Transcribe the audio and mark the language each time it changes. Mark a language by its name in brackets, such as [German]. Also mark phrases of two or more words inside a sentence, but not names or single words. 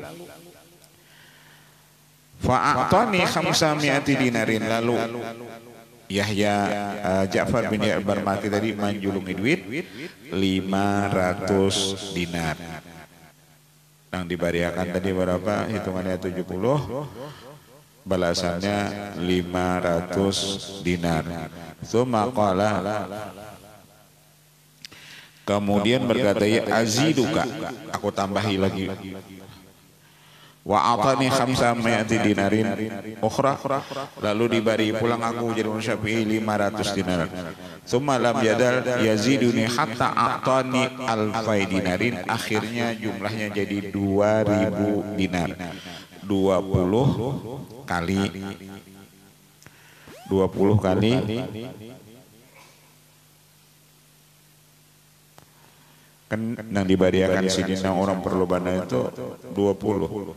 [Arabic] فأعطاني خمسمائة دينار, [Banjar] lalu Yahya Ja'far bin Yahya al-Barmaki tadi menjulungi duit 500 dinar. Yang dibariakan tadi berapa? Hitungannya 70, balasannya 500 dinar. [Arabic] ثم قال, [Indonesian] kemudian berkata, [Arabic] يا أزيدك, [Indonesian] aku tambahi lagi. [Arabic] وأعطاني خمسمائة دينار أخرى, [Banjar] lalu dibari pulang aku jadi Syafi'i 500 dinar. [Arabic] ثم لم يزل يزيدني حتى أعطاني ألفي دينار, [Indonesian] akhirnya jumlahnya jadi 2000 dinar. [Banjar] 20 kali kan yang dibariakan sidin yang orang perlu bana itu 20.